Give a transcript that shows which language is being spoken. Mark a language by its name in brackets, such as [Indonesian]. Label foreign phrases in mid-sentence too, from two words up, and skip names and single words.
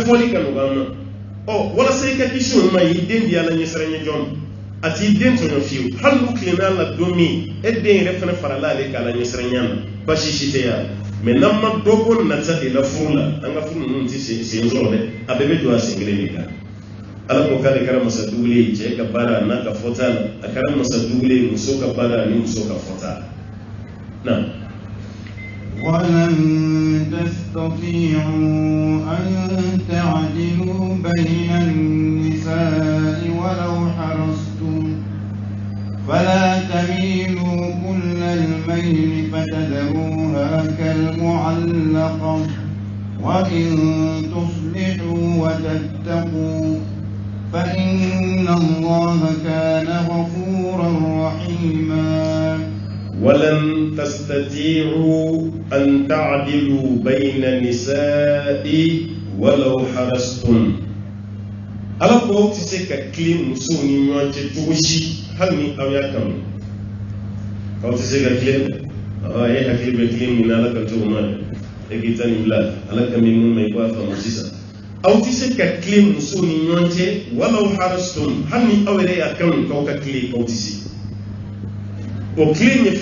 [Bambara] fɔli ka nɔgɔ an ma walasa i ka kisi o ma i den di ala ɲɛsiranya jɔn a t'i den tɔɲɔ fiyewu hali n'u tilenna la don min e den yɛrɛ fana farala ale k'a la ɲɛsiranya na basi si tɛ yan mais n'an ma dɔ bɔ nata de la furu la an ka furu ninnu tɛ sen sɔrɔ dɛ a bɛɛ bɛ don a sen kelen de kan ala ko k'ale kɛra masa dugule ye cɛ ka baara n'a ka fɔta la a kɛra masa dugule ye muso ka baara ani muso ka fɔta la na [Arabic] ولن تستطيعوا أن تعدلوا بين النساء ولو حرصتم فلا تميلوا كل الميل فتذروها كالمعلقة وإن تصلحوا وتتقوا فإن الله كان غفورا رحيما ولن تستطيعوا أن تعدلوا بين النساء ولو حرصتم [Bambara] ala ko ti se ka kile muso ni ɲɔgɔn cɛ cogo si hali ni aw y'a kanu aw ti se ka kile e hakili bɛ kile min na ala ka cogo ma e k'i ta nin bila ala ka min mun ma i b'a faamu sisan aw ti se ka kile muso ni ɲɔgɔn cɛ [Arabic] ولو حرصتم [Bambara] hali ni aw yɛrɛ y'a kanu k'aw ka kile aw ti se o kile ye